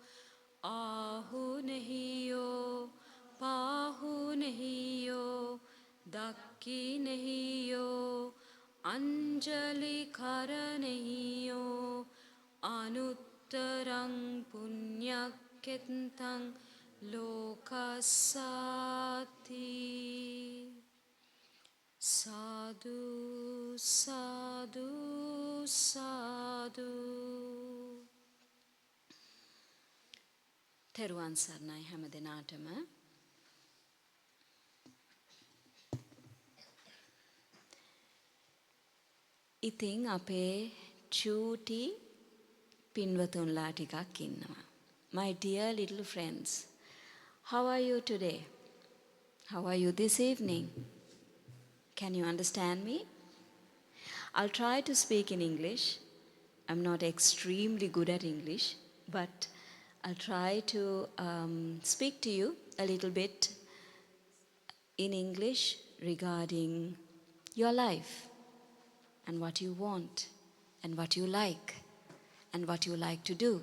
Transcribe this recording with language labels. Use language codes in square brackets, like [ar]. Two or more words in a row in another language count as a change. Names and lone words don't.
[pi] ආහුනහියෝ පාහුනහියෝ දක්ඛිනහියෝ අංජලි කරණියෝ අනුත්තරං පුඤ්ඤක්ඛෙත්තං ලෝකස්සාති. සාදු සාදු සාදු. [si] තෙරුවන් සරණයි හැම දෙනාටම. ඉතින් අපේ චූටි පින්වතුන්ලා ටිකක් ඉන්නවා. [en] My dear little friends, how are you today? How are you this evening? Can you understand me? I'll try to speak in English. I'm not extremely good at English, but I'll try to speak to you a little bit in English regarding your life and what you want and what you like and what you like to do.